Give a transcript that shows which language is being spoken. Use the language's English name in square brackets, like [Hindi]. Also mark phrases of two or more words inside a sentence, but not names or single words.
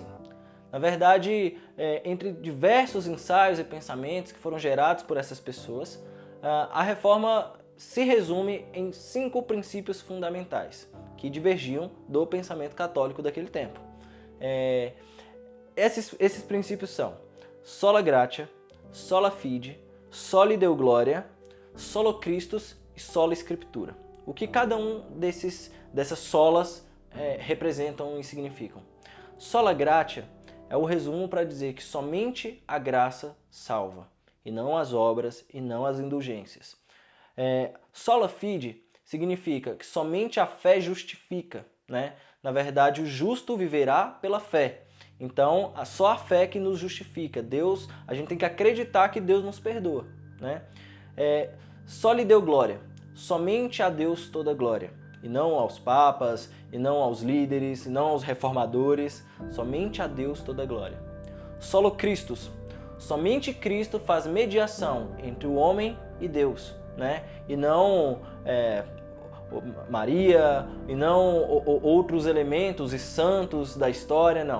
[Portuguese] Na verdade, entre diversos ensaios e pensamentos que foram gerados por essas pessoas, a reforma se resume em 5 princípios fundamentais que divergiam do pensamento católico daquele tempo. Esses princípios são [Latin] sola gratia, sola fide, soli deo gloria, solo Christus [Portuguese] e [Latin] sola Scriptura. [Portuguese] O que cada um dessas solas representam e significam. [Latin] Sola gratia [Portuguese] é o resumo para dizer que somente a graça salva, e não as obras e não as indulgências. [Latin] Sola fide [Portuguese] significa que somente a fé justifica, né? Na verdade, o justo viverá pela fé. Então, só a fé que nos justifica. Deus, a gente tem que acreditar que Deus nos perdoa, né? [Latin] Soli deo gloria, [Portuguese] somente a Deus toda glória, e não aos papas, e não aos líderes, e não aos reformadores, somente a Deus toda glória. [Latin] Solo Christus, [Portuguese] somente Cristo faz mediação entre o homem e Deus, né? E não Maria, e não outros elementos e santos da história, não.